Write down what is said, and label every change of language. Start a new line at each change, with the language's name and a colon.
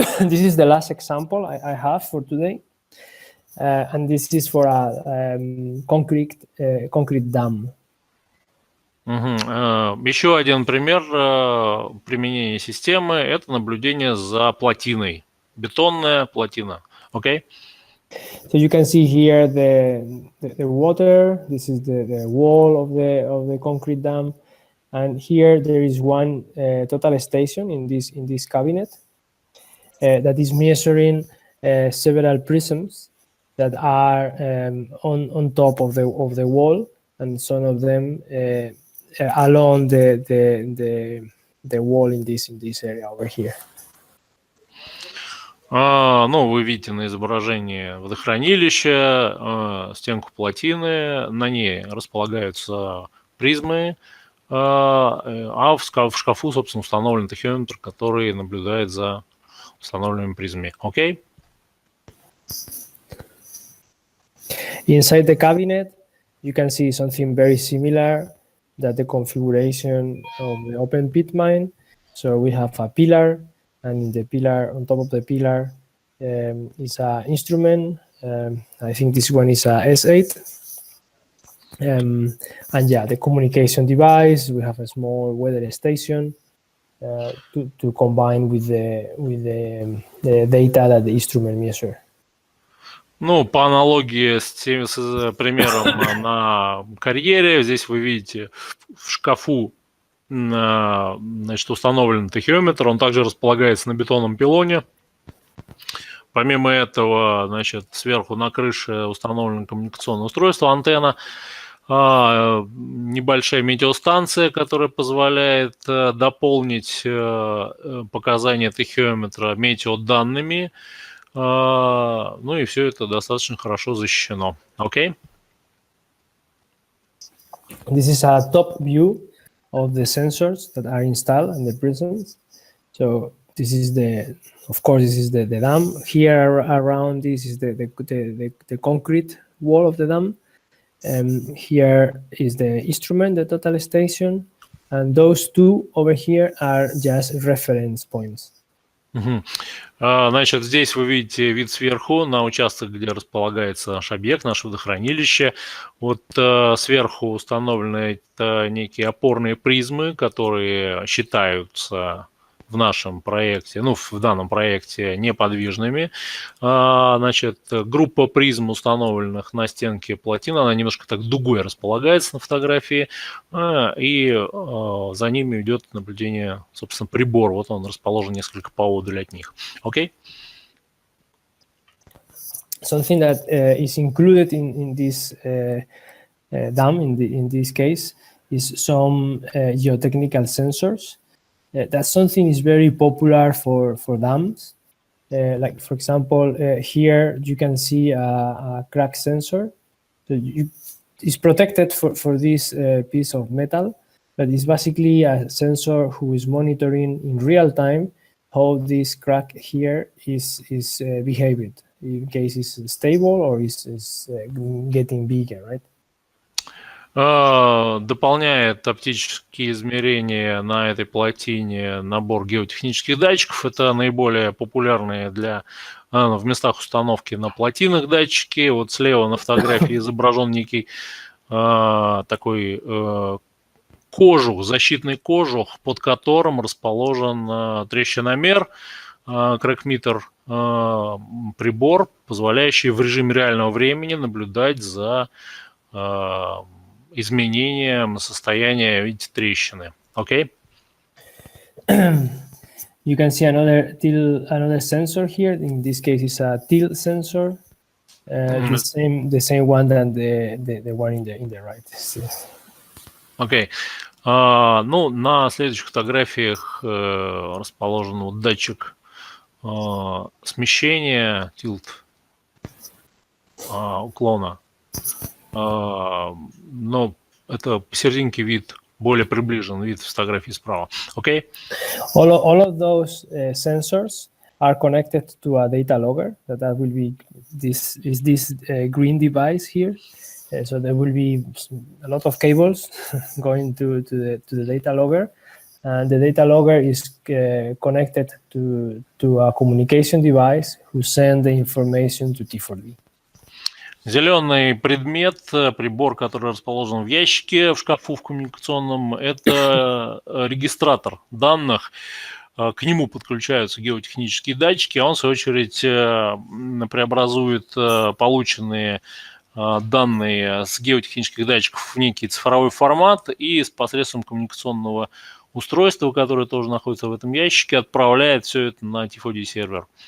English: This is the last example I have for today, and this is for a concrete dam.
Russian: Еще один пример применения системы – это наблюдение за плотиной. Бетонная плотина. Окей?
English: So you can see here the water. This is the wall of the concrete dam, and here there is one total station in this cabinet that is measuring several prisms that are on top of the wall, and some of them along the wall in this area over here.
Russian: Ну, вы видите на изображении водохранилища, стенку плотины, на ней располагаются призмы, а в шкафу, собственно, установлен тахиометр, который наблюдает за установленными призмами. Окей?
English: Inside the cabinet, you can see something very similar, that the configuration of the open pit mine. So we have a pillar, and in the pillar, on top of the pillar, is an instrument. I think this one is a S8. And yeah, the communication device. We have a small weather station to combine with the data that the instrument measure.
Russian: Ну, по аналогии с примером на карьере, здесь вы видите в шкафу, значит, установлен тахиометр, он также располагается на бетонном пилоне. Помимо этого, значит, сверху на крыше установлено коммуникационное устройство, антенна, небольшая метеостанция, которая позволяет дополнить показания тахиометра метеоданными. Ну и все это достаточно хорошо защищено. Окей?
English: This is a top view of the sensors that are installed in the prisons. So this is of course, this is the dam. Here around this is the concrete wall of the dam. Here is the instrument, the total station, and those two over here are just reference points.
Russian: Значит, здесь вы видите вид сверху на участок, где располагается наш объект, наше водохранилище. Вот сверху установлены некие опорные призмы, которые считаются в нашем проекте, ну, в данном проекте неподвижными. Значит, группа призм, установленных на стенке плотины, она немножко так дугой располагается на фотографии, и за ними идет наблюдение, собственно, прибор. Вот он расположен несколько поодаль от них. Окей?
English: Something that is included in this dam, in this case, is some geotechnical sensors. That's something is very popular for dams. Like, for example, here you can see a crack sensor. So it's protected for this piece of metal, but it's basically a sensor who is monitoring in real time how this crack here is behaving, in case it's stable or is getting bigger, right?
Russian: Дополняет оптические измерения на этой плотине набор геотехнических датчиков. Это наиболее популярные в местах установки на плотинах датчики. Вот слева на фотографии изображен некий такой кожух, защитный кожух, под которым расположен трещиномер, крэкметр, прибор, позволяющий в режиме реального времени наблюдать за изменением состояния, видите, трещины. Окей?
English: You can see another sensor here. In this case, it's a tilt sensor. The same one than the one in the right.
Russian: Окей. Ну, на следующих фотографиях расположен вот датчик смещения, тилт, уклона. Но это посерединке вид, более приближен вид фотографии справа. Окей?
English: All of those sensors are connected to a data logger. That will be this green device here. So there will be a lot of cables going to the data logger, and the data logger is connected to a communication device who send the information to T4D.
Russian: Зеленый предмет, прибор, который расположен в ящике в шкафу в коммуникационном, это регистратор данных. К нему подключаются геотехнические датчики, а он, в свою очередь, преобразует полученные данные с геотехнических датчиков в некий цифровой формат и с посредством коммуникационного устройства, которое тоже находится в этом ящике, отправляет все это на T4D сервер.